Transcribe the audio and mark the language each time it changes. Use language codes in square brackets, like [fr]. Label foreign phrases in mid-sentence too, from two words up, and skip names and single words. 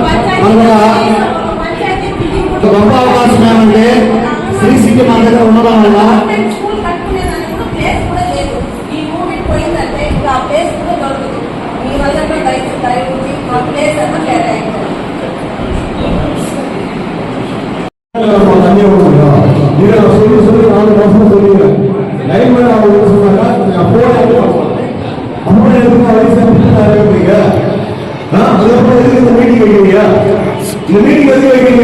[te] మనకు గొప్ప అవకాశం ఏమంటే శ్రీ సిటీ మన దగ్గర ఉండడం వల్ల స్కూల్ కట్టుకునేదానికి కూడా ప్లేస్ కూడా లేదు. ఈ మూమెంట్ పోయిందంటే ఇంకా ఆ ప్లేస్ కూడా దొరకదు. మీ వల్ల దయచేసి ఆ ప్లేస్ అంతా కేటాయించాలి. [ta] லைன் மேல அவங்க சொன்னாங்க அப்போ அதுக்கப்புறம் எதுக்கு இந்த மீட்டிங் வைக்கிறீங்க? இந்த மீட்டிங் எதுக்கு வைக்கிறீங்க?